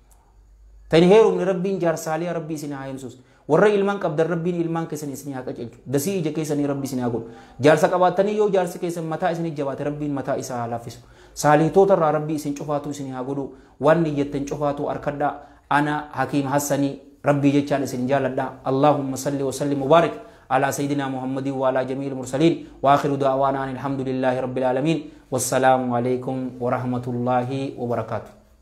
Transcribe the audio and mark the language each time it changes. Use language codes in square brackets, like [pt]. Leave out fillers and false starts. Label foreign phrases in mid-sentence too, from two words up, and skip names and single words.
[om] tan heerumne rabbiin jaar saaliyaa rabbii isin haa himsus warra ilmaan qabdan rabbiin ilmaan keessan isin haa qacelchu dasii ija keessanii rabbii isin haa godhu jaarsa qabaatanii yoo jaarsi keessan mataa isin jabaate rabbiin mataa isaa haa laaffisu saaliitoota irraa rabbii isin cufaatu isin haa godhu waan niyyattan cufaatu arkadhaa ana hakiim hassanii rabbii jechaan isin jaaladha [ar] اللهم صل وسلم بارك على سيدنا محمد وعلى جميع المرسلين وآخر دعوانا الحمد لله رب العالمين والسلام عليكم ورحمة الله وبركاته.